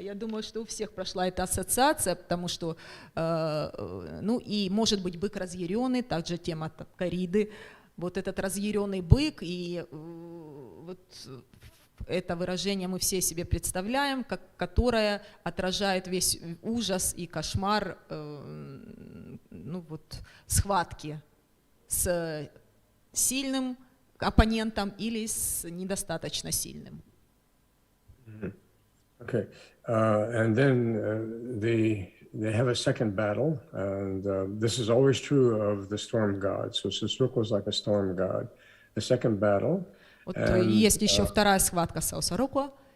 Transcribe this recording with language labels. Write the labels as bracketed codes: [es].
[ru] Я думаю, что у всех прошла эта ассоциация, потому что, ну и может быть бык разъяренный, также тема кориды, вот этот разъяренный бык, и вот это выражение мы все себе представляем, которое отражает весь ужас и кошмар ну вот, схватки с сильным оппонентом или с недостаточно сильным. [en] Okay, and then they have a second battle, and this is always true of the storm god. So Sosrukh was like a storm god. The second battle. [ru] Вот есть еще вторая схватка с Сосрукho.